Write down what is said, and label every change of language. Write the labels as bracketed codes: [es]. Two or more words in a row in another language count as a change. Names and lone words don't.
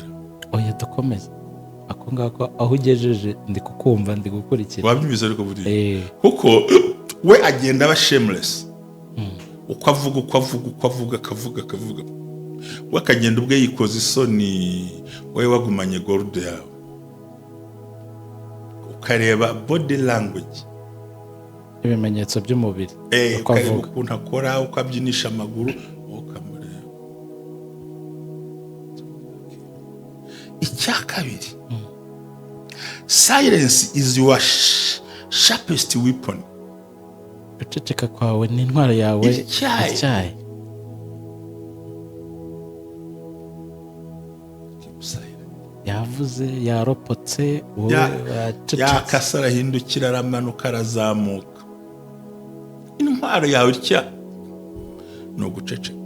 [rw] Oya dukomeze ako ngako, aho ugejeje ndi kukumva, ndi gukurikira. Wabyumvise ariko buriya kuko we agenda aba shameless, uko avuga akavuga, we akagenda ubwe yikoza isoni, wowe wagumanye gold yawe, ukareba [en] body language, [rw] ibimenyetso by'umubiri, uko ukareba avuga, ukuntu akora, uko abyinisha amaguru, ukamureba. Icya kabiri, [en] silence is your sharpest weapon. [rw] guceceka kwawe ni intwaro yawe. Icyayi. yavuze, yaropotse, wowe wacecetse. yakasa, arahindukira, aramanuka, arazamuka. Intwaro yawe itya ni uguceceka.